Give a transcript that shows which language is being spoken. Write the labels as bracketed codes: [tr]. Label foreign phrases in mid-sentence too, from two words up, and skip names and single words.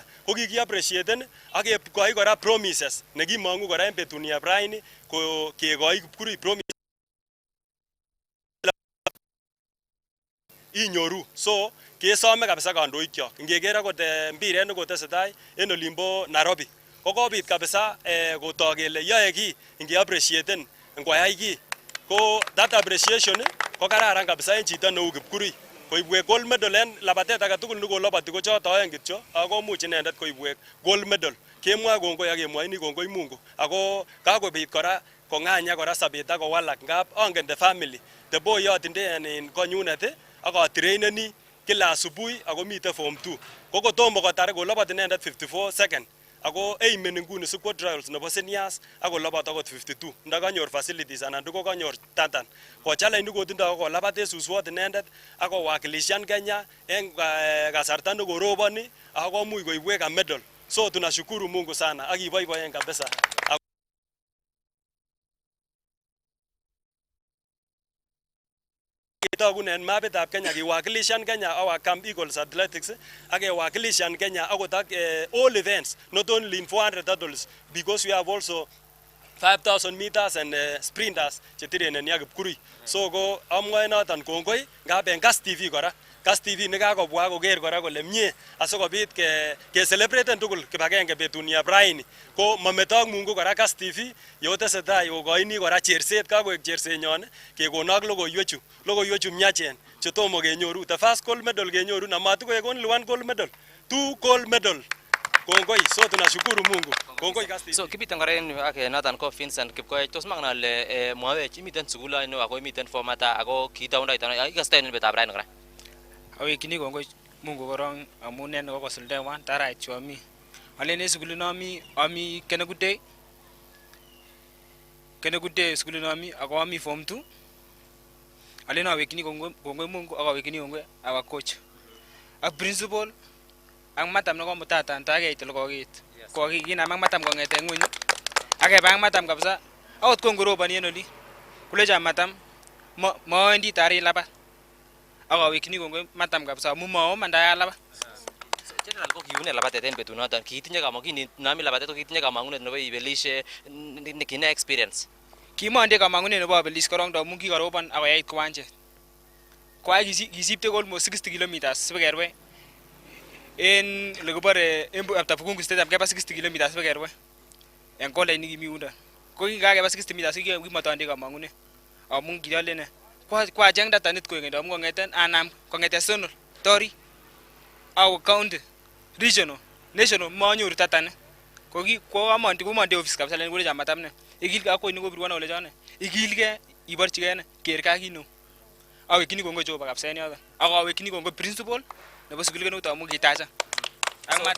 [kln] Ko kikiappreciaten ak kekoi kora promises nekimongu kora en betuniab raini ko kekoi Kipkurui promise inyoru. So kesome kabisa kandoikyok. Ngeker akot mpiret nekotesetai en olimbo Nairobi ko kobit kabisa kotok kele yoe kiy ngeappreciaten ngoyai kiy. Ko [en] that appreciation [kln] ko kararan kabisa en chito neu Kipkurui. Koibwek [en] gold medal [kln] en labatet age tugul nekoloboti ko choto oeng kityo ako much inendet koibwek [en] gold medal. [kln] Kemwa kongoi ak kemwoini kongoi Mungu. Ako kakobit kora kong'anya kora sabet ak kowalak ngap angen [en] the family. The boy [kln] yotinde en konyunet ak atraineni [sw] kila asubuhi [kln] ako mite form 2. Ko kotomo kotar kolobot inendet 54 second. Ako aimeni nguni sikwo trials nebo seniors ak kolobot akot 52. Ndakanyor facilities anan ndiko kanyor tatan. Ko challenge nikotindoi ko labat suswot inendet ak kowakilishan Kenya en kasarta nekoroboni ak komuch koibwech [en] a medal. [sw] So tunashukuru Mungu sana [kln] ak iboiboen kabisa. Kitagunen mapitab Kenya kiwakilishan Kenya our Camp Eagles Athletics ak kewakilishan Kenya akot ak [en] all events, not only in 400 hurdles because we have also 5,000 meters and sprinters [kln] chetirenen ya Kipkurui. So ko amwae noton kongoi ngap en Kass TV kora. Kass TV nekakobwa koker kora kole mie asikobit ke celebraten tugul kibagenge betuniab raini. Ko mameto ak Mungu kora Kass TV yotesetai kokoini kora cherset kakoek chersenyon kekonok logoiwechu miachen chetomo kenyoru. [en] The first gold medal [kln] kenyoru na matikoek [en] only one gold medal, 2 gold medal. [sw] Kongoi, so tunashukuru Mungu. [kln] Kongoi Cast TV. So kibiten kora en yu ak noton ko Vincent Kipkoech, tos mangen ale mwawech imiten sukul aino ako imiten form ata ako kitaundo ito ikastoen en betab raini kora. Awekini kongoi Mungu korong amun en kokosuldewan tarait chu ami. Alen en sukulit nomi ami Kennegood Day sukulit nomi ako ami form 2. Alen awekini kongoi Mungu ak awekini kongoi [en] our coach. [kln] Ak principal ang matam nekomutatan takeit ole kokiit. Kokinam ak matam kong'eten ngweny akeba ak matam kabisa akot kongoroboni en oli kulecha matam mawendi tarit labat. Ak awekini kongoi matam kabisa amun maomanda labat. General ko kiune labatet en betunoton kiitinye kamangunet nami labatet ko kiitinye kamangunet nebo ibelishe kine experience. Kimonde kamangunet nebo abelis korong amun kikarobon akoyait kiwanjet. Kwai kisipte [en] almost 60 kilometers [kln] sibekerwe en lekibore en after Bukungu Stadium keba 60 kilometers sibekerwe en college nikimi yundo. Ko kikakeba 60 meters kimatonde kamangunet amun kiolene kwacheng datanit koekendo amun kong'eten anam kong'eten zonal tori au [en] county regional national [kln] manyoru tatane ko amonde office kabisa len kole chamatam ne ikilge akoi ni kobirwan ole chone ikilge iborchige ne ker ka kino awekini kongo Jehova kabisa en yoton ak awekini kongo principal nebo sukulit kenut amun kitacha ak mata